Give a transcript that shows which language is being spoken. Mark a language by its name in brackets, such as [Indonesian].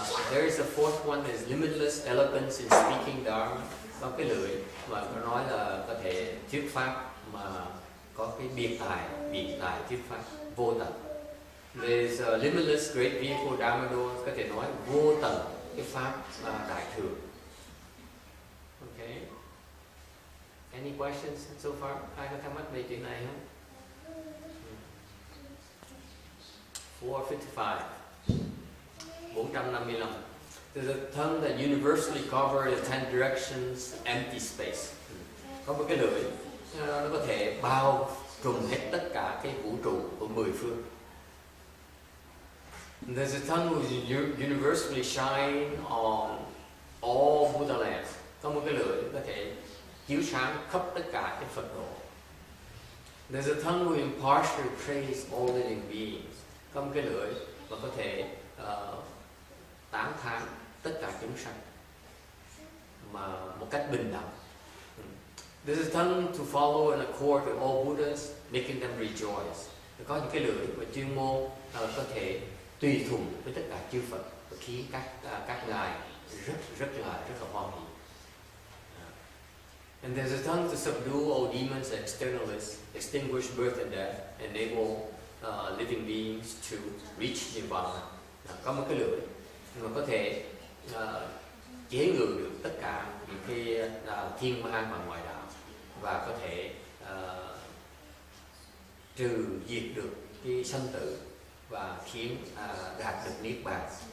[English] There is a fourth one that is limitless eloquence in speaking Dharma. [Vietnamese] Có cái lưỡi mà nó nói là có thể thuyết pháp mà có cái biện tài thuyết pháp vô tận. [English] There is a limitless great vehicle Dharma doors, [Vietnamese] có thể nói vô tận cái pháp đại thừa. [English] Okay. Any questions so far? [Vietnamese] Ai có thắc mắc về chuyện này không? 455. 455. [English] There's a tongue that universally covers the 10 directions empty space. [Vietnamese] Có một cái lưỡi nó có thể bao trùm hết tất cả cái vũ trụ của 10 phương. [English] There's a tongue which universally shine on all Buddha lands. [Vietnamese] Có một cái lưỡi có thể chiếu sáng khắp tất cả cái Phật độ. [English] There's a tongue which impartially praise all living beings. [Vietnamese] Có một cái lưỡi mà có thể tán thán tất cả chúng sanh mà một cách bình đẳng. [English] There's a tongue to follow and accord with all Buddhas, making them rejoice. [Vietnamese] Có những cái lưỡi và chuyên môn có thể tùy thuận với tất cả chư Phật và khiến các ngài rất là hoan hỷ. [English] And there's a tongue to subdue all demons and externalists, extinguish birth and death, enable living beings to reach nirvana. [Vietnamese] Có một cái lưỡi mà có thể chế ngự được tất cả những cái thiên ma và ngoại đạo và có thể trừ diệt được cái sanh tử và khiến đạt được niết bàn.